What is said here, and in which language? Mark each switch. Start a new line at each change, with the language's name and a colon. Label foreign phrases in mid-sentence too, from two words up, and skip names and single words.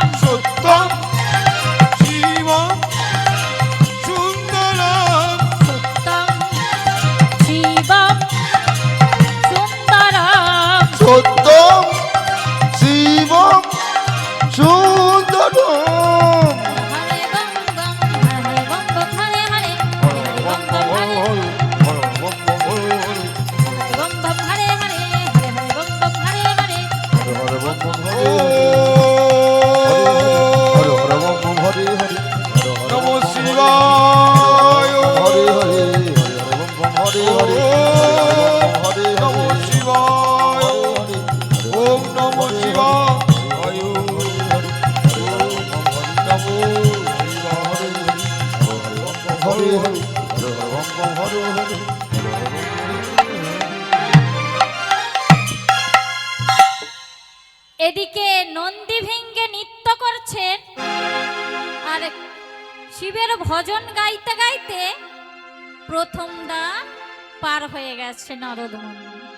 Sanskrit: সত্যম শিবম সুন্দরম, সত্যম শিবম সুন্দরম, সত্যম শিবম সুন্দরম। হরে বম বম, হরে বম বম, হরে হরে, হরে বম বম, হরে বম বম, হরে হরে, হরে হরে বম বম, হরে হরে, হরে হরে বম বম হরে ওম হরে হরে বম বম হরে হরে নমঃ শিবায়, হরে হরে হরে হরে বম বম হরে হরে হরে নমঃ শিবায়, ওম নমঃ শিবায়, হরে হরে হরে বম বম হরে হরে।
Bangla: এদিকে নন্দী ভেঙ্গে নৃত্য করছেন আর শিবের ভজন গাইতে গাইতে প্রথম দ্বার পার হয়ে গেছে নারদমুনি।